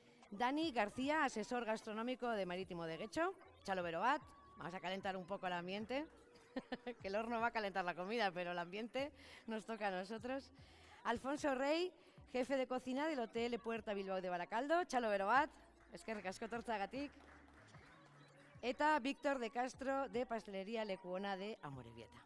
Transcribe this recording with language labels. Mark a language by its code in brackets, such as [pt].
[es] Dani García, asesor gastronómico de Marítimo de Getxo. [eu] Txalo bero bat, [es] vamos a calentar un poco el ambiente, que el horno va a calentar la comida, pero el ambiente nos toca a nosotros. Alfonso Rey, jefe de cocina del Hotel Puerta Bilbao de Barakaldo. [eu] Txalo bero bat, eskerrik asko etortzeagatik. [es] Eta Víctor de Castro, de Pastelería Lekuona de Amorebieta.